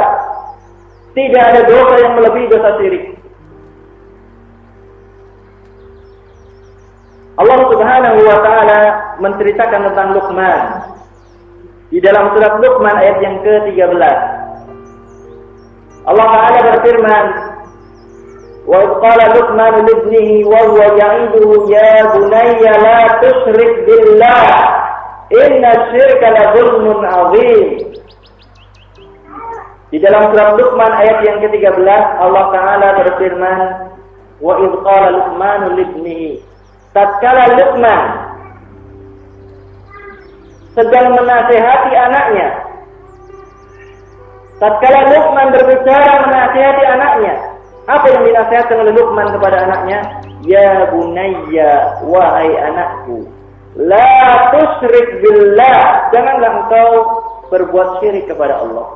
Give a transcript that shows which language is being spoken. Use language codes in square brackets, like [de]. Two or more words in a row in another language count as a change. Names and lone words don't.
[id] Tidak ada dosa yang melebihi dosa syirik. Allah [ar] سبحانه وتعالى [id] menceritakan tentang Luqman di dalam surat Luqman ayat yang ke-13. Allah taala berfirman, [ar] "وقال لقمان لابنه وهو يعظه يا بني لا تشرك بالله إن الشرك لظلم عظيم." [id] Di dalam surat Luqman ayat yang ke-13 Allah taala berfirman, [ar] "وإذ قال لقمان لابنه." [id] Tatkala Luqman sedang menasihati anaknya. Tatkala Luqman berbicara menasihati anaknya. Apa yang dinasihatkan oleh Luqman kepada anaknya? [ar] يا بني, [id] wahai anakku, [ar] لا تشرك بالله, [id] janganlah engkau berbuat syirik kepada Allah.